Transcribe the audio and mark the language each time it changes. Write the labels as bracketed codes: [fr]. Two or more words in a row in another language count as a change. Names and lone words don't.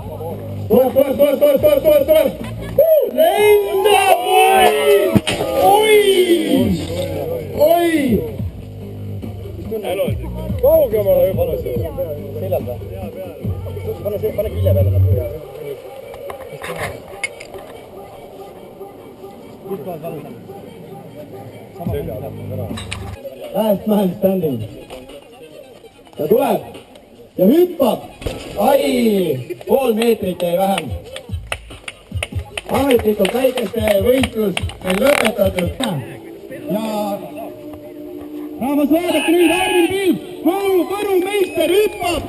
[et] Lendab! Oi! Kaugemale juba seljada. Pane kilja peale. [en] Last man standing. [et] Ta tuleb ja hüppab. Ai, pool meetrit jäi vähem. Ametlikult väikeste võistlus on lõpetatud. Ja rahvas vaadake nüüd Armin Pilv, Võru meister hüppab.